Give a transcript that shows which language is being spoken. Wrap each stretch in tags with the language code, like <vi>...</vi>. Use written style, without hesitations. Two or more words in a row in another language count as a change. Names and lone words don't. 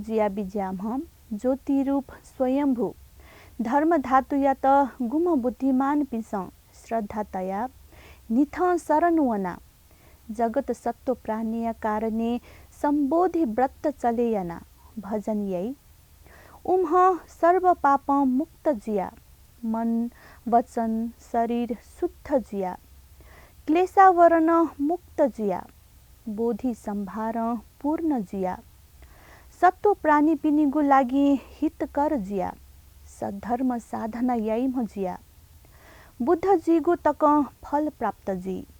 <new>जिया बिज्याम ज्योति रूप स्वयंभू धर्म धातु या त गुम बुद्धिमान पिस श्रद्धातया निथ शरणवना जगत सत्व प्राणीय कारणे सम्बोधि व्रत चलेयना भजन यई उम्ह सर्व पाप मुक्त जिया मन वचन शरीर शुद्ध जिया क्लेशावरण मुक्त जिया बोधि सम्भार पूर्ण जिया सत्व प्राणी पिनिगु लागि हितकर जिया सद्धर्म साधना यैम जिया बुद्ध जीगु तक फल प्राप्त जी</new>